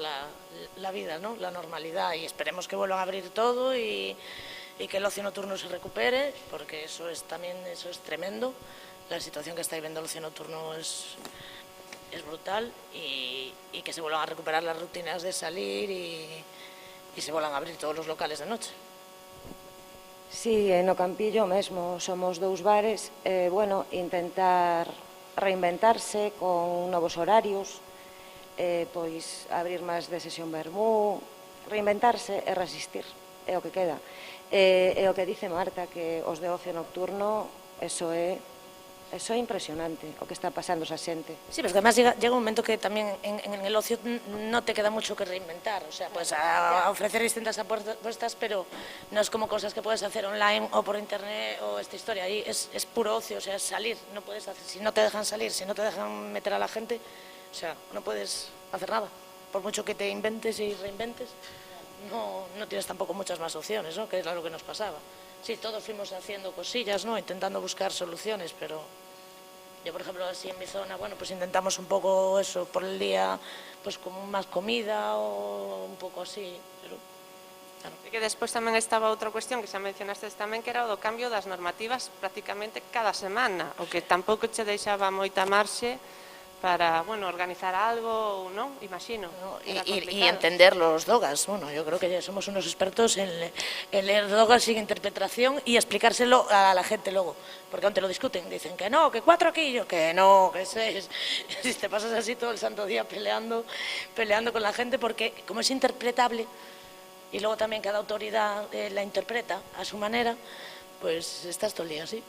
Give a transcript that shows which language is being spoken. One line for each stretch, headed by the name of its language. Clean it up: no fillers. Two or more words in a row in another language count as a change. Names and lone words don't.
Spanish: La normalidad, y esperemos que vuelvan a abrir todo y y que el ocio nocturno se recupere, porque eso es tremendo. La situación que está viviendo el ocio nocturno es brutal, y que se vuelvan a recuperar las rutinas de salir y se vuelvan a abrir todos los locales de noche. Sí,
Galician: no Campillo mesmo somos 2 bares, bueno, intentar reinventarse con novos horarios, pois abrir máis de sesión vermú, reinventarse e resistir, é o que queda. E o que dice Marta, que os de ocio nocturno, eso é impresionante, o que está pasando esa xente.
Spanish: Sí, pero es que además llega un momento que también en el ocio no te queda mucho que reinventar, o sea, puedes ofrecer distintas apuestas, pero no es como cosas que puedes hacer online o por internet o esta historia, ahí es puro ocio, o sea, es salir, no puedes hacer, si no te dejan salir, si no te dejan meter a la gente, o sea, no puedes hacer nada, por mucho que te inventes y reinventes, no tienes tampoco muchas más opciones, ¿no? Que es lo que nos pasaba. Sí, todos fuimos haciendo cosillas, ¿no? Intentando buscar soluciones, pero yo, por ejemplo, así en mi zona, bueno, pues intentamos un poco eso, por el día, pues con más comida o
Galician: un pouco
Spanish: así, pero claro.
Galician: E que despois tamén estaba outra cuestión que xa mencionastes tamén, que era o do cambio das normativas prácticamente cada semana, o que tampouco che deixaba moita marxe para, bueno, organizar algo, non? Imagino.
Spanish: ¿No? Y entender los dogas. Bueno, yo creo que ya somos unos expertos en leer dogas sin interpretación y explicárselo a la gente luego. Porque aún te lo discuten, dicen que no, que 4 aquí, yo que no, que 6. Si te pasas así todo el santo día peleando con la gente, porque como es interpretable, y luego también cada autoridad la interpreta a su manera, pues estás todo el día así.